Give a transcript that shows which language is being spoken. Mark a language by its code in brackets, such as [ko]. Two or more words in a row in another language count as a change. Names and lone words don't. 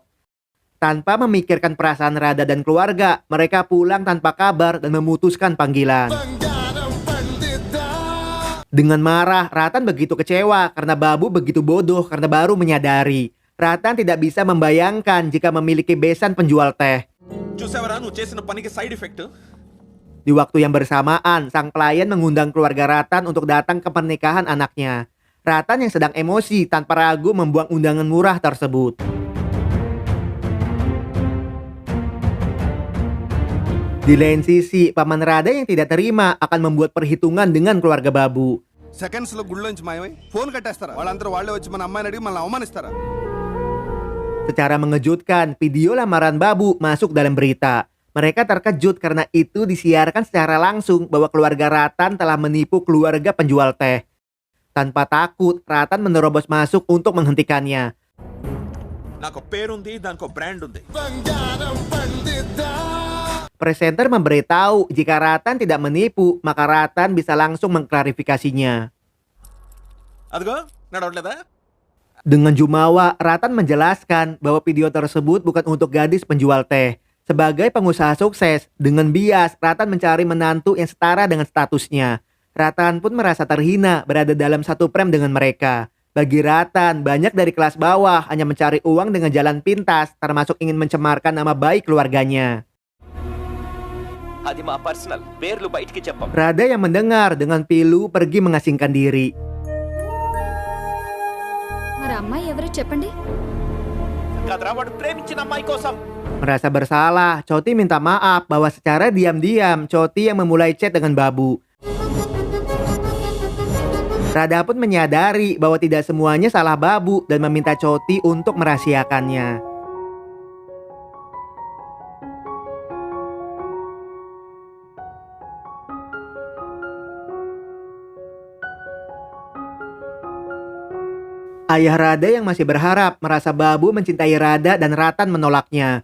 [id] Tanpa memikirkan perasaan Rada dan keluarga, mereka pulang tanpa kabar dan memutuskan panggilan. Dengan marah, Ratan begitu kecewa karena Babu begitu bodoh karena baru menyadari. Ratan tidak bisa membayangkan jika memiliki besan penjual teh. [te] చూసావరా నువ్వు చేసిన పనికి [en] side effect. [id] Di waktu yang bersamaan, sang klien mengundang keluarga Ratan untuk datang ke pernikahan anaknya. Ratan yang sedang emosi tanpa ragu membuang undangan murah tersebut. Di lain sisi, Paman Rada yang tidak terima akan membuat perhitungan dengan keluarga Babu. [te] సెకండ్స్ లో గుళ్ళోంచి మాయమై ఫోన్ కట్టేస్తారా వాళ్ళందరూ వాళ్ళే వచ్చి మన అమ్మాయిని అడిగి మనల్ని అవమానిస్తారా [id] Secara mengejutkan, video lamaran Babu masuk dalam berita. Mereka terkejut karena itu disiarkan secara langsung bahwa keluarga Ratan telah menipu keluarga penjual teh. Tanpa takut, Ratan menerobos masuk untuk menghentikannya. [te] నాకు పేరుంది దానికి బ్రాండ్ ఉంది [id] Presenter memberitahu jika Ratan tidak menipu, maka Ratan bisa langsung mengklarifikasinya. [te] అదిగో నడవట్లేదా [id] Dengan jumawa, Ratan menjelaskan bahwa video tersebut bukan untuk gadis penjual teh. Sebagai pengusaha sukses, dengan bias, Ratan mencari menantu yang setara dengan statusnya. Ratan pun merasa terhina berada dalam satu frame dengan mereka. Bagi Ratan, banyak dari kelas bawah hanya mencari uang dengan jalan pintas, termasuk ingin mencemarkan nama baik keluarganya. [te] అది మా పర్సనల్ పేర్లు బయటికి చెప్పం [id] Rada yang mendengar dengan pilu pergi mengasingkan diri. [te] మరి అమ్మాయి ఎవరో చెప్పండి. కదరా వాడు ప్రేమించిన అమ్మాయి కోసం [id] Merasa bersalah, Choti minta maaf bahwa secara diam-diam Choti yang memulai chat dengan Babu. Rada pun menyadari bahwa tidak semuanya salah Babu dan meminta Choti untuk merahasiakannya. Ayah Rada yang masih berharap merasa Babu mencintai Rada dan Ratan menolaknya.